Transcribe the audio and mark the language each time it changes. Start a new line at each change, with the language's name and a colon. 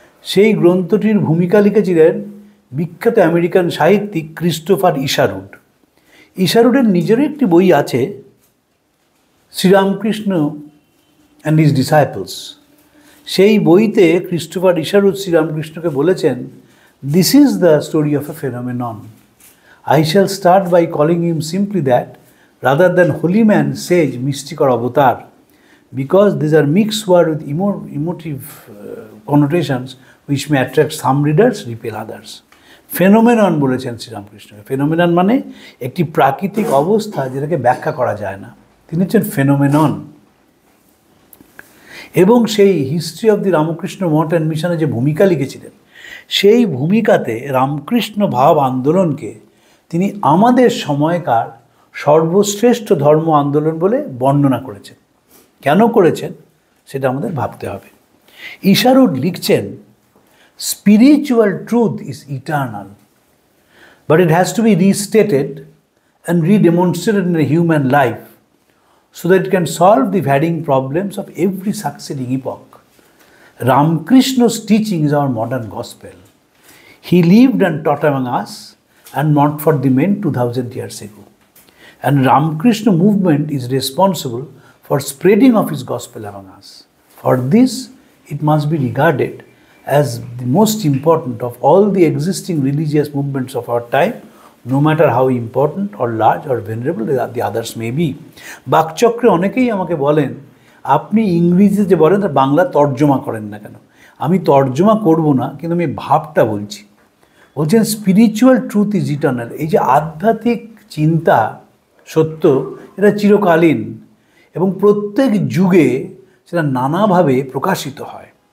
Bangla: সেই গ্রন্থটির ভূমিকা লিখেছিলেন বিখ্যাত আমেরিকান সাহিত্যিক ক্রিস্টোফার ইশারুড। ইশারুডের নিজেরও একটি বই আছে, শ্রীরামকৃষ্ণ অ্যান্ড হিজ ডিসাইপলস। সেই বইতে ক্রিস্টোফার ইশারুড শ্রীরামকৃষ্ণকে বলেছেন,
English: This is the story of a phenomenon. I shall start by calling him simply that, rather than holy man, sage, mystic or avatar, because these are mixed words with emotive connotations which may attract some readers, repel others.
Bangla: Phenomenon বলেছেন Sri Ramakrishna. Phenomenon মানে একটি প্রাকৃতিক অবস্থা যেটাকে ব্যাখ্যা করা যায় না, তিনি হচ্ছেন ফেনোমেনন। এবং সেই history of the Ramakrishna Math and মিশনে যে ভূমিকা লিখেছিলেন, সেই ভূমিকাতে রামকৃষ্ণ ভাব আন্দোলনকে তিনি আমাদের সময়কার সর্বশ্রেষ্ঠ ধর্ম আন্দোলন বলে বর্ণনা করেছেন। কেন করেছেন সেটা আমাদের ভাবতে হবে। ইশারুড লিখছেন,
English: Spiritual truth is eternal, but it has to be restated and redemonstrated in a human life so that it can solve the varying problems of every succeeding epoch. Ramakrishna's teaching is our modern gospel. He lived and taught among us, and not for the men 2000 years ago. And Ramakrishna movement is responsible for spreading of his gospel among us. For this, it must be regarded as the most important of all the existing religious movements of our time, no matter how important or large or venerable the others may be.
Bangla: বাকচক্রে অনেকেই আমাকে বলেন, আপনি ইংরেজিতে যে বলেন তার বাংলা তর্জমা করেন না কেন? আমি তর্জমা করব না, কিন্তু আমি ভাবটা বলছি। বলছেন
English: Spiritual truth is eternal.
Bangla: এই যে আধ্যাত্মিক চিন্তা, সত্য, এটা চিরকালীন এবং প্রত্যেক যুগে সেটা নানাভাবে প্রকাশিত হয়।